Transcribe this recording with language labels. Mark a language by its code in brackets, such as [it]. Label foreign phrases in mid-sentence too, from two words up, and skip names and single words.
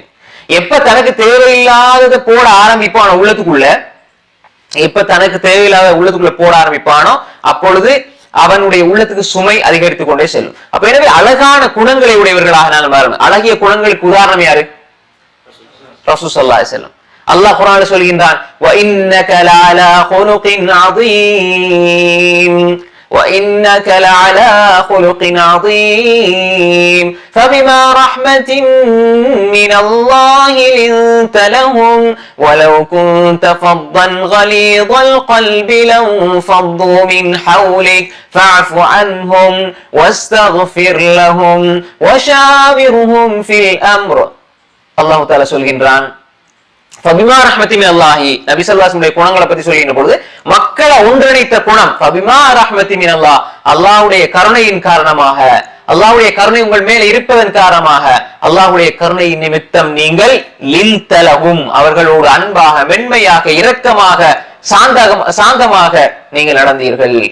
[ta] எப்ப தனக்கு தேவையில்லாததை போட ஆரம்பிப்பானோ உள்ளத்துக்குள்ள, எப்ப தனக்கு தேவையில்லாத உள்ளத்துக்குள்ள போட ஆரம்பிப்பானோ அப்பொழுது அவனுடைய உள்ளத்துக்கு சுமை அதிகரித்துக் கொண்டே செல்லும். அப்ப எனவே அழகான குணங்களை உடையவர்களாக நாங்கள் மாறணும். அழகிய குணங்களுக்கு உதாரணம் யாரு? ரசூல் [ar] صلى الله عليه وسلم. [ta] அல்லாஹ் குர்ஆன்ல சொல்கின்றான், [ar] وَإِنَّكَ لَعَلَى خُلُقٍ عَظِيمٍ وَإِنَّكَ لَعَلَى خُلُقٍ عَظِيمٍ فَبِمَا رَحْمَةٍ مِّنَ اللَّهِ لِنتَ لَهُمْ وَلَوْ كُنتَ فَظًّا غَلِيظَ الْقَلْبِ لَانفَضُّوا مِنْ حَوْلِكَ فَاعْفُ عَنْهُمْ وَاسْتَغْفِرْ لَهُمْ وَشَاوِرْهُمْ فِي الْأَمْرِ. [ta] அல்லாஹ் தஆலா சொல்கின்றான், [ar] فبما رحمة من الله, [ta] நபி [ar] صلى الله عليه وسلم [ta] குணங்களை பத்தி சொல்கின்ற பொழுது மக்களை ஒன்றிணைத்த குணம் [ar] فبما رحمة من الله, [ta] அல்லாஹ்வுடைய கருணையின் காரணமாக, அல்லாஹ்வுடைய கருணை உங்கள் மேல இருப்பதன் காரணமாக, அல்லாஹ்வுடைய கருணையின் நிமித்தம் நீங்கள் லின்தலஹும், அவர்களோடு அன்பாக, மென்மையாக, இரக்கமாக, சாந்தமாக நீங்கள் நடந்தீர்கள்.